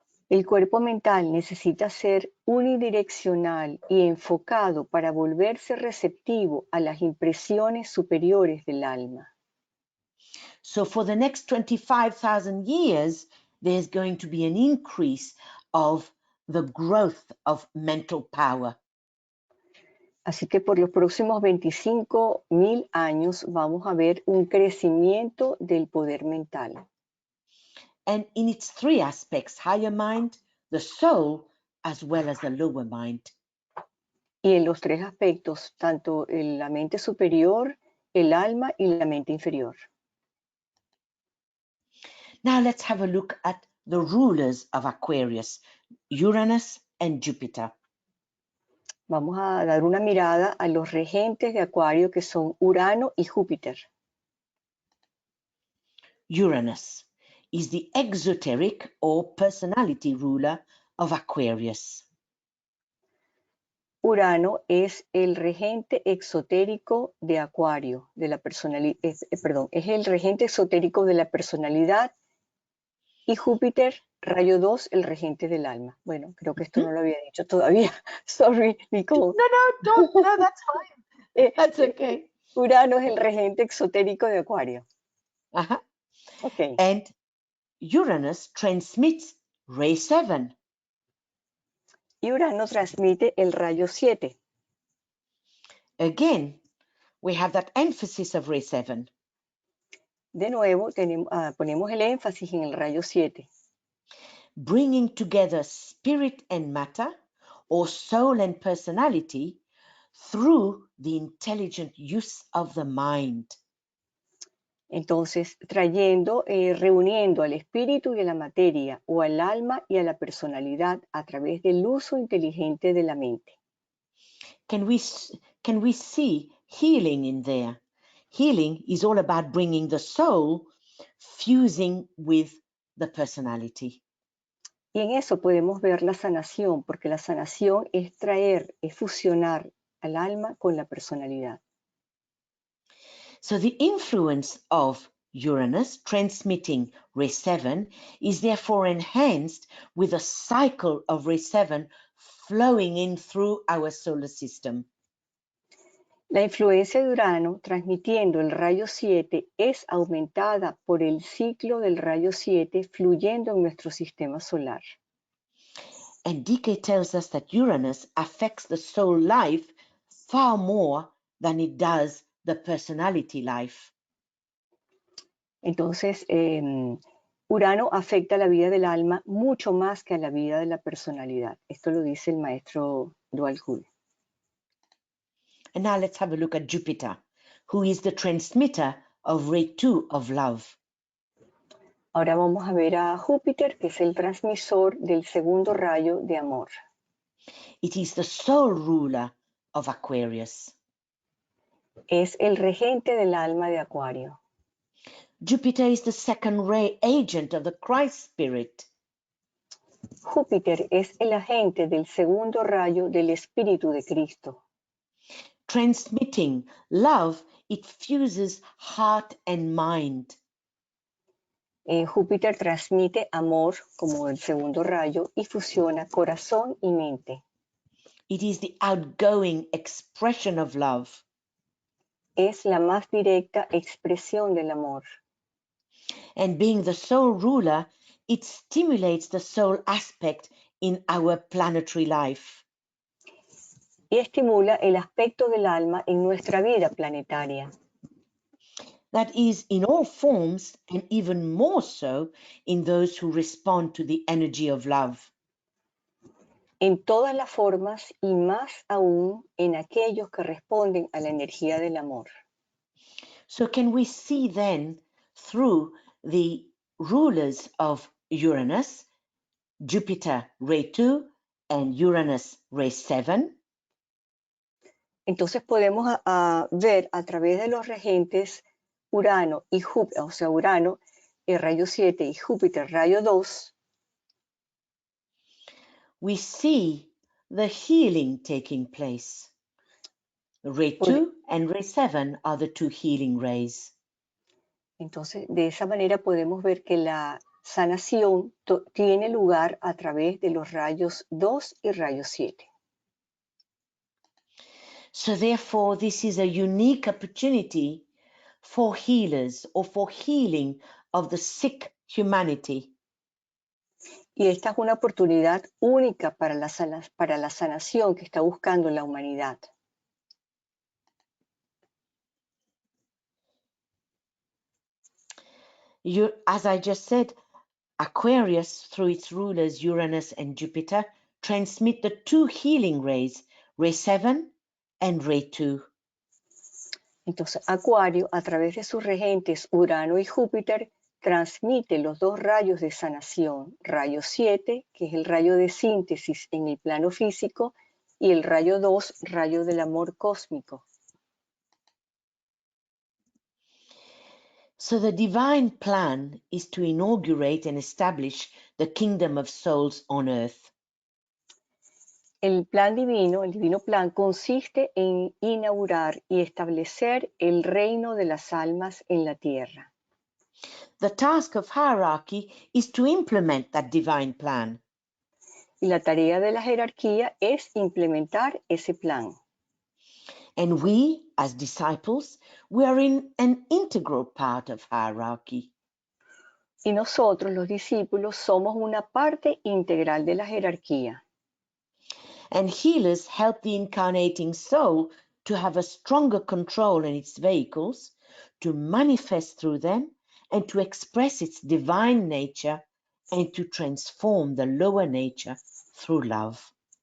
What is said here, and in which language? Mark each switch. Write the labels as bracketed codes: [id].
[es] El cuerpo mental necesita ser unidireccional y enfocado para volverse receptivo a las impresiones superiores del alma. [en] So for the next 25,000 years, there's going to be an increase of the growth of mental power. [es] Así que por los próximos 25.000 años vamos a ver un crecimiento del poder mental. [en] And in its three aspects, higher mind, the soul, as well as the lower mind. [es] Y en los tres aspectos, tanto en la mente superior, el alma y la mente inferior. [en] Now let's have a look at the rulers of Aquarius, Uranus and Jupiter. [es] Vamos a dar una mirada a los regentes de Acuario que son Urano y Júpiter. [en] Uranus is the exoteric or personality ruler of Aquarius. [es] Urano es el regente exotérico de Acuario, de la personalidad, es el regente exotérico de la personalidad, y Júpiter, rayo 2, el regente del alma. Bueno, creo que esto no lo había dicho todavía. [en] Sorry, Nicole. No, that's fine. That's okay. [es] Urano es el regente exotérico de Acuario. Uh-huh. Okay. [en] And Uranus transmits ray 7. [es] Y Urano transmite el rayo 7. [en] Again, we have that emphasis of ray 7. [es] De nuevo, ponemos el énfasis en el rayo 7. [en] Bringing together spirit and matter, or soul and personality, through the intelligent use of the mind. [es] Entonces, reuniendo al espíritu y a la materia, o al alma y a la personalidad a través del uso inteligente de la mente. [en] Can we see healing in there? Healing is all about bringing the soul, fusing with the personality. [es] Y en eso podemos ver la sanación, porque la sanación es fusionar al alma con la personalidad. [en] So the influence of Uranus transmitting ray 7 is therefore enhanced with a cycle of ray 7 flowing in through our solar system. [es] La influencia de Urano transmitiendo el rayo 7 es aumentada por el ciclo del rayo 7 fluyendo en nuestro sistema solar. [en] And DK tells us that Uranus affects the soul life far more than it does the personality life. [es] Entonces, Urano afecta la vida del alma mucho más que a la vida de la personalidad. Esto lo dice el maestro Dual Hu. [en] And now let's have a look at Jupiter, who is the transmitter of ray 2 of love. [es] Ahora vamos a ver a Júpiter, que es el transmisor del segundo rayo de amor. [en] It is the sole ruler of Aquarius. [es] Es el regente del alma de Acuario. [en] Jupiter is the second ray agent of the Christ spirit. [es] Júpiter es el agente del segundo rayo del Espíritu de Cristo. [en] Transmitting love, it fuses heart and mind. [es] Júpiter transmite amor como el segundo rayo y fusiona corazón y mente. [en] It is the outgoing expression of love. [es] Es la más directa expresión del amor. [en] And being the sole ruler, it stimulates the soul aspect in our planetary life. [es] Y estimula el aspecto del alma en nuestra vida planetaria. [en] That is, in all forms, and even more so in those who respond to the energy of love. [es] En todas las formas y más aún en aquellos que responden a la energía del amor. [en] So can we see then through the rulers of Uranus, Jupiter ray 2 and Uranus ray 7? [es] Entonces podemos ver a través de los regentes Urano y Júpiter, o sea, Urano, el rayo 7 y Júpiter, rayo 2, [en] we see the healing taking place. Ray 2 and ray 7 are the two healing rays. [es] Entonces, de esa manera podemos ver que la sanación tiene lugar a través de los rayos 2 y rayo 7. [en] So therefore, this is a unique opportunity for healers or for healing of the sick humanity. [es] Y esta es una oportunidad única para la sanación que está buscando la humanidad. [en] As I just said, Aquarius, through its rulers Uranus and Jupiter, transmit the two healing rays, ray 7 and ray 2. [es] Entonces, Acuario, a través de sus regentes Urano y Júpiter, transmite los dos rayos de sanación, rayo 7, que es el rayo de síntesis en el plano físico, y el rayo 2, rayo del amor cósmico. [en] So the divine plan is to inaugurate and establish the kingdom of souls on earth. [es] El plan divino, el divino plan, consiste en inaugurar y establecer el reino de las almas en la tierra. [en] The task of hierarchy is to implement that divine plan. [es] Y la tarea de la jerarquía es implementar ese plan. [en] And we, as disciples, we are in an integral part of hierarchy. [es] Y nosotros, los discípulos, somos una parte integral de la jerarquía. [en] And healers help the incarnating soul to have a stronger control in its vehicles, to manifest through them, and to express its divine nature, and to transform the lower nature through love.